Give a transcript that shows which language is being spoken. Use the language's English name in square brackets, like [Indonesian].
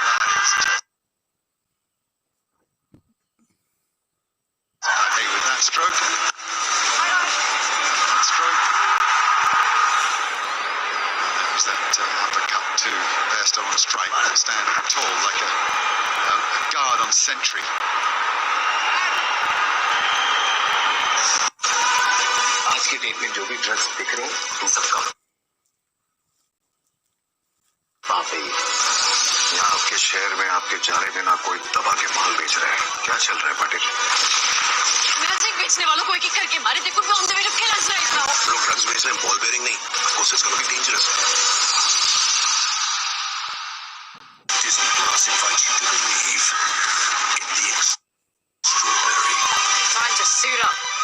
[English] That is just happy with that stroke. That stroke. And there was that uppercut to Bairstow on strike, standing tall like a guard on sentry. [Hindi] आज की date में जो भी drugs दिख रहे हैं इन सबका पाप है। यहाँ आपके शहर में आपके जाने बिना कोई दबा के माल बेच रहा है। क्या चल रहा है पाटिल? मैजिक बेचने वालों को एक एक करके मारे देखो [English] on the way to kill us right now [Hindi] लोग ड्रग्स बेच रहे हैं, बॉल बेयरिंग नहीं। [English] Of course it's going to be dangerous. Disney Plus invites you to believe in the extraordinary. time to suit up